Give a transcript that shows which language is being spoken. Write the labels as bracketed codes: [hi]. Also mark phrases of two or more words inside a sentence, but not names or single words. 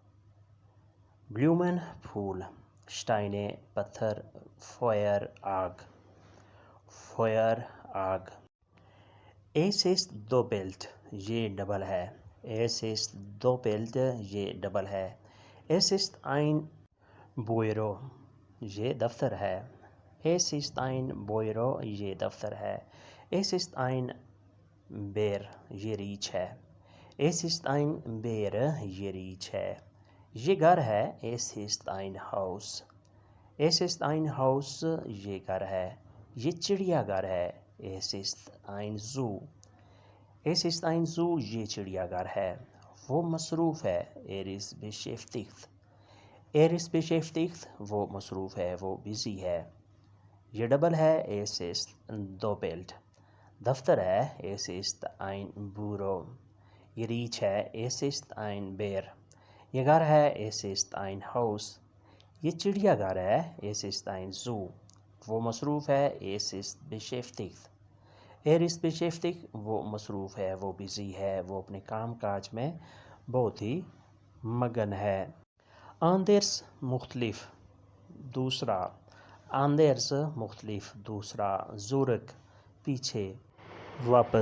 [ur] بلومن پھول، شٹائنے پتھر، فائر آگ، فائر آگ۔ [de] Es ist doppelt, [ur] یہ ڈبل ہے۔ [de] Es ist doppelt, [ur] یہ ڈبل ہے۔ [de] Es ist ein Büro, [ur] یہ دفتر ہے۔ [de] Es ist ein Büro, [ur] یہ دفتر ہے۔ [de] Es ist ein Bär, [ur] یہ ریچھ ہے۔ [de] Es ist ein Bär, [ur] یہ ریچھ ہے۔ یہ گھر ہے۔ [de] Es ist ein Haus, es ist ein Haus, [ur] یہ گھر ہے۔ یہ چڑیا گھر ہے۔ [de] Es ist ein Zoo, es ist ein Zoo, [ur] یہ چڑیا گھر ہے۔ وہ مصروف ہے۔ [de] ist beschäftigt، ist beschäftigt، [ur] وہ مصروف ہے، وہ بزی ہے۔ یہ ڈبل ہے۔ [de] Es ist doppelt. [ur] دفتر ہے۔ [de] Es ist ein Büro, [ur] یہ ریچھ ہے۔ [de] Es ist ein Bär, [ur] یہ گھر ہے۔ [de] Es ist ein Haus, [ur] یہ چڑیا گھر ہے۔ [de] Es ist ein Zoo, [ur] وہ مصروف ہے۔ [de] Es ist beschäftigt, ist beschäftigt, [ur] وہ مصروف ہے، وہ بزی ہے، وہ اپنے کام کاج میں بہت ہی مگن ہے۔ آندرس مختلف، دوسرا۔ آندرس مختلف، دوسرا۔ زورک پیچھے، واپس۔